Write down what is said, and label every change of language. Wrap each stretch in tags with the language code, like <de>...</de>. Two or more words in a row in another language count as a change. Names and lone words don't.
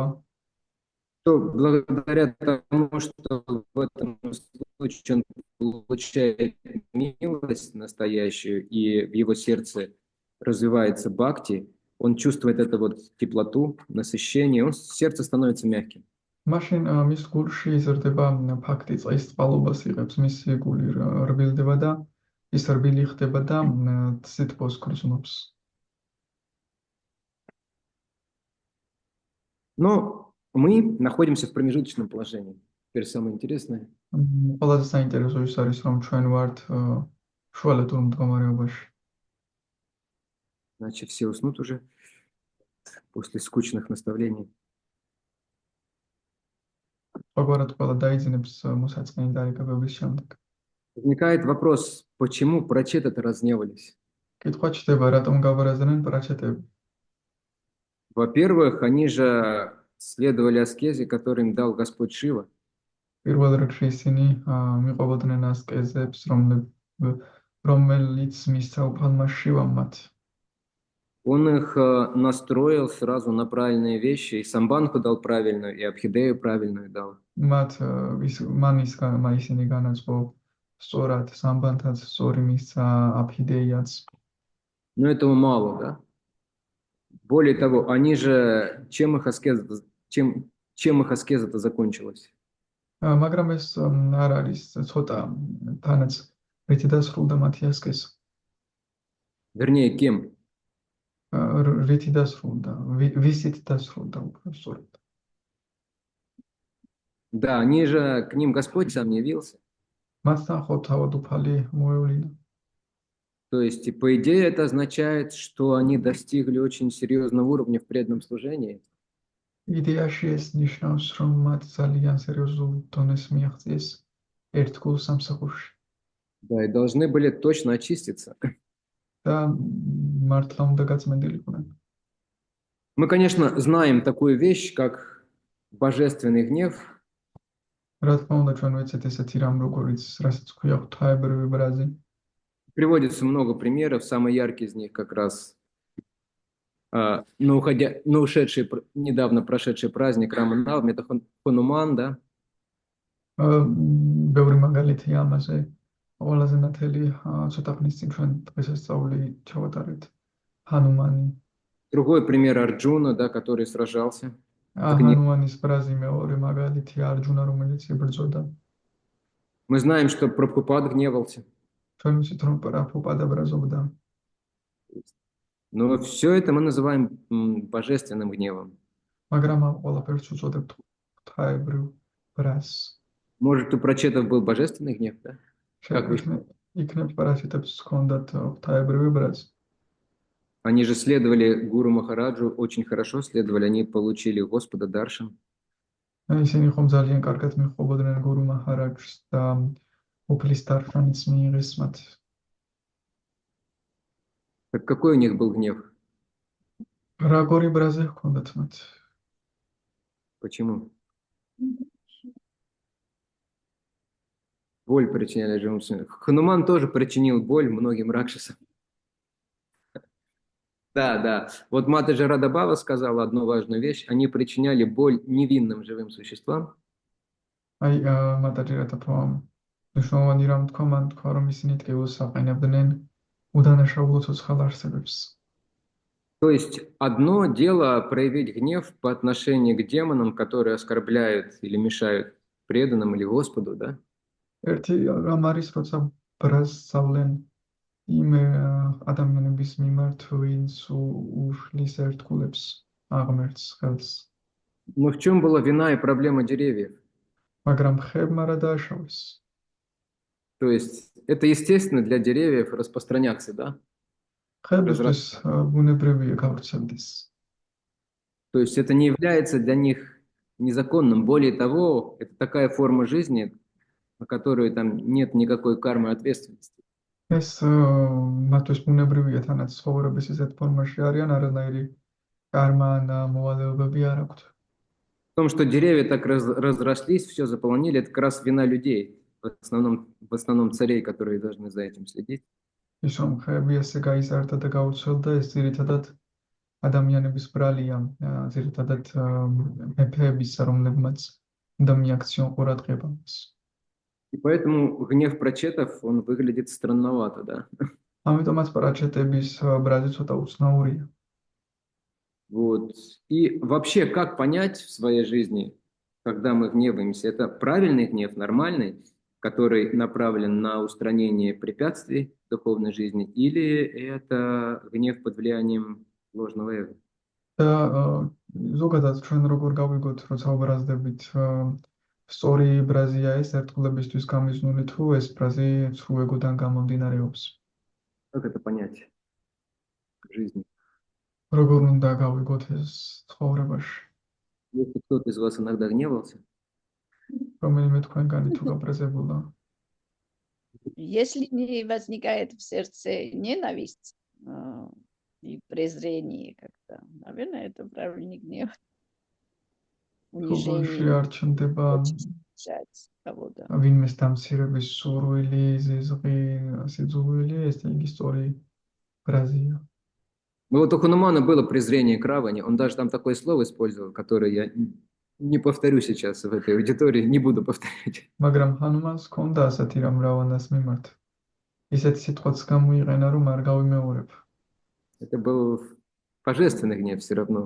<ru>то благодаря тому, что в этом случае он получает милость настоящую, и в его сердце развивается бхакти, он чувствует эту вот теплоту, насыщение, сердце становится мягким.</ru> <ka>მაშინ მის გულში იზრდება ფაქტი წყლის წყალობას იღებს, მისი გული რბილდება და ის რბილი ხდება და სითბოს გრძნობს.</ka> <ru>Но мы находимся в промежуточном положении. Теперь самое интересное.</ru> <ka>ყველაზე საინტერესო ის არის, რომ ჩვენ ვართ შუალედურ მდგომარეობაში.</ka> <ru>Значит, все уснут уже после скучных наставлений.</ru> <ka>Погварат ყველა დაიძინებს მოსაწყენი დარიგებების შემდეგ.</ka> <ru>Возникает вопрос, почему прачеты-то разневались?</ru> <ka>კითხვა ჩდება, რატომ გავარაზდნენ პრაჩეტები?</ka> <ru>Во-первых, они же следовали аскезе, который им дал Господь Шива.</ru> <ka>პირველ რიგში ისინი მიყვებოდნენ ასკეზებს, რომელიც მისცა უფალმა შივამ მათ.</ka> <ru>Он их настроил сразу на правильные вещи, и Самбанху дал правильную, и Абхидею правильную дал.</ru> <ka>ისინი განაწყო სწორად სამბანთაც სწორი მისცა აფიდეიაც.</ka> <ru>Но этого мало, да? Более того, они же чем их аскеза-то закончилась?</ru> <ka>მაგრამ ეს არ არის ცოტა თანაც რითი დასრულდა მათი ასკეზა.</ka> <ru>Вернее, кем?</ru> <ka>რითი დასრულდა, ვისით დასრულდა უფრო სწორად.</ka> <ru>Да, они же, к ним Господь сам явился.</ru> <ka>მათთან ხო თავად უფალი მოევლინა.</ka> <ru>То есть, и по идее, это означает, что они достигли очень серьезного уровня в преданном служении.</ru> <ka>იდეაში ეს ნიშნავს, რომ მათ ძალიან სერიოზულ დონეს მიაღწიეს ერთგულ სამსახურში.</ka> <ru>Да, и должны были точно очиститься.</ru> <ka>და მართლა უნდა გაწმენდილიყვნენ.</ka> <ru>Мы, конечно, знаем такую вещь, как божественный гнев.</ru> <ka>რა თქმა უნდა, ჩვენ ვიცით ესეთი рам, როგორიც რასაც ქვია ღვთაებრივი ბრაზი.</ka> <ru>Приводится много примеров, самый яркий из них как раз на недавно прошедший праздник Раманавми, это Хануман, да?</ru> <ka>ბევრი მაგალითია ამაზე. ყველაზე ნათელი ცოტა ხნის წინ ჩვენ დღესასწაული ჩავატარეთ ჰანუმანი.</ka> <ru>Другой пример Арджуна, да, который сражался.</ru> <ka>ჰანუმანის ბრაზი მეორე მაგალითია არჯუნა, რომელიც იბრძოდა.</ka> <ru>Мы знаем, что Прабхупад гневался.</ru> <ka>ჩვენ ვიცით, რომ პრაბჰუპადა ბრაზობდა.</ka> <ru>Но все это мы называем божественным гневом.</ru> <ka>მაგრამ ამ ყველაფერს უწოდებთ ღვთაებრივ ბრაზს.</ka> <ru>Может, у прачетов был божественный гнев, да? Как вы</ru> <ka>იქნებ პრაჩეტებს ჰქონდათ ღვთაებრივი ბრაზი.</ka> <ru>Они же следовали Гуру Махараджу очень хорошо, следовали, они получили Господа Даршан.</ru> <ka>ისინი ხომ ძალიან კარგად მიჰყობოდნენ გურუ მაჰარაჯს და უფლის დარშანის მიიღეს მათ.</ka> <ru>Так какой у них был гнев?</ru> <ka>Рагори ბრაზი ჰქონდათ მათ.</ka> <ru>Почему? Боль причиняли живым существам. Хануман тоже причинил боль многим ракшасам. Да. Вот Матаджи Радабава сказала одну важную вещь. Они причиняли боль невинным живым существам.</ru> <ka>აი მატაჯი რადაბავამ მნიშვნელოვანი რამ თქვა, მან თქვა, რომ ისინი ტკივილს აყენებდნენ удანაშაულო ცოცხალ არსებებს.</ka> <ru>То есть одно дело проявить гнев по отношению к демонам, которые оскорбляют или мешают преданным или Господу, да?</ru> <ka>ერთი რამ არის, როცა ბრაზს სწავლენ იმ ადამიანების მიმართ, ვინც უშლის ერთგულებს აღმერთს ხელს.</ka> <ru>Но в чем была вина и проблема деревьев?</ru> <ka>მაგრამ ხებმა რა დააშავეს.</ka> <ru>То есть это естественно для деревьев распространяться, да?</ru> <ka>ხებისთვის ბუნებრივია გავრცელდეს.</ka> <ru>То есть это не является для них незаконным. Более того, это такая форма жизни, на которую там нет никакой кармы ответственности.</ru> <ka>ეს მათთვის ბუნებრივია, თანაც ცხოვრების ისეთ ფორმაში არიან, არანაირი კარმა ან მოვალეობები არ აქვთ.</ka> <ru>В том, что деревья так разрослись, все заполонили, это как раз вина людей, в основном царей, которые должны за этим следить.</ru> <ka>ის რომ ხეები ესე გაიზარდა და გაუცელდა, ეს ძირითადად ადამიანების ბრალია, ძირითადად მეფეებისა, რომლებმაც უნდა მიაქციონ ყურადღება.</ka> <ru>И поэтому гнев прачетов, он выглядит странновато, да?</ru> <ka>ამიტომაც პრაჩეტების ბრაზი ცოტა უცნაურია.</ka> <ru>Вот. И вообще, как понять в своей жизни, когда мы гневаемся, это правильный гнев, нормальный, который направлен на устранение препятствий в духовной жизни, или это гнев под влиянием ложного эго?</ru> <ka>და ზოგადად ჩვენ როგორ გავიგოთ, როცა ვბრაზდებით, სწორი ბრაზია ეს ერთგულებისთვის გამიზნული თუ ეს ბრაზი ცრუ ეგოდან გამომდინარეობს?</ka> <ru>Как это понять в жизни?</ru> <ka>როგორ უნდა გავიგოთ ეს ცხოვრებაში?</ka> <ru>Если кто-то из вас иногда гневался,</ru> <ka>რომელიმე თქვენგანი თუ გაბრაზებულა,</ka> <ru>Если не возникает в сердце ненависть и презрение как-то, наверное, это правильный гнев.</ru> <ka>თუ</ka> <ru>Унижение,</ru> <ka>შეარჩნდება</ka> <ru>унижать кого-то.</ru> <ka>ვინმეს დამცირების სურვილი, ზიზღი, სიძულვილი, ეს იგი სწორი ბრაზია.</ka> <ru>ну вот у Ханумана было презрение к Раване, он даже там такое слово использовал, которое я не повторю сейчас в этой аудитории, не буду повторять.</ru> <ka>მაგრამ ჰანუმანს ჰქონდა ასეთი რამ რავანას მიმართ. ისეთი სიტყვაც გამოიყენა, რომ არ გავიმეორებ.</ka> <ru>Это был божественный гнев все равно.</ru>